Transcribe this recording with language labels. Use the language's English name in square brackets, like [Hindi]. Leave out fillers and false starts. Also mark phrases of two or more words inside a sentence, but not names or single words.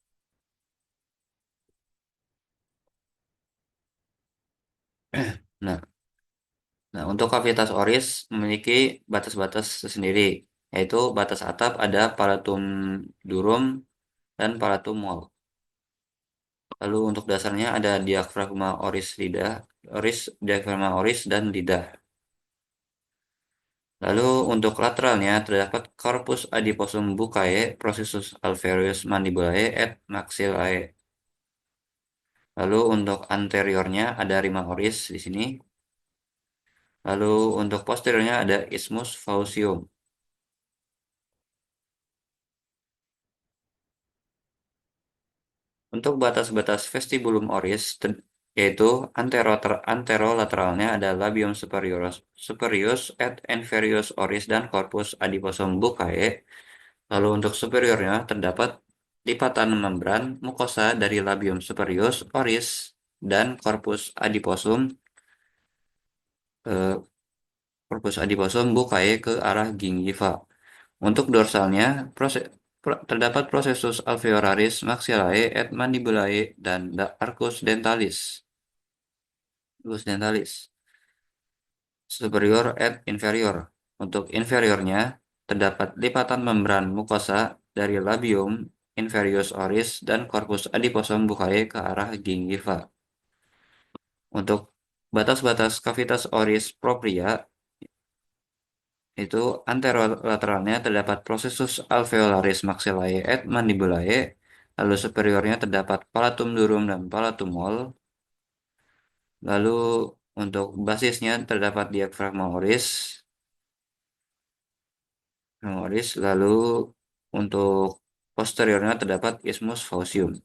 [Indonesian] Nah, untuk cavitas oris memiliki batas-batas tersendiri, yaitu batas atap ada [Latin] palatum durum [Indonesian] dan [Latin] palatum mol. [Indonesian] Lalu untuk dasarnya ada [Latin] diafragma oris [Indonesian] dan lidah. Lalu untuk lateralnya terdapat [Latin] corpus adiposum buccae, processus alveolus mandibulae et maxillae. [Indonesian] Lalu untuk anteriornya ada [Latin] rima oris [Indonesian] di sini. Lalu untuk posteriornya ada [Latin] isthmus faucium. [Indonesian] Untuk batas-batas vestibulum oris yaitu anterolateralnya ada [Latin] labium superius et inferius oris [Indonesian] dan [Latin] corpus adiposum buccae. [Indonesian] Lalu untuk superiornya terdapat lipatan membran mukosa dari [Latin] labium superius, oris, [Indonesian] dan eh, [Latin] corpus adiposum buccae [Indonesian] ke arah gingiva. Untuk dorsalnya terdapat [Latin] processus alveolaris maxillae et mandibulae [Indonesian] dan [Latin] arcus dentalis. Arcus dentalis superior et inferior. [Indonesian] Untuk inferiornya terdapat lipatan membran mukosa dari [Latin] labium inferius oris [Indonesian] dan [Latin] corpus adiposum buccae [Indonesian] ke arah gingiva. Untuk batas-batas kavitas oris propria itu anterolateralnya terdapat [Latin] processus alveolaris maxillae et mandibulae, [Indonesian] lalu superiornya terdapat [Latin] palatum durum [Indonesian] dan [Latin] palatum mol, [Indonesian] lalu untuk basisnya terdapat [Latin] diafragma oris, [Indonesian] lalu untuk posteriornya terdapat [Latin] isthmus faucium.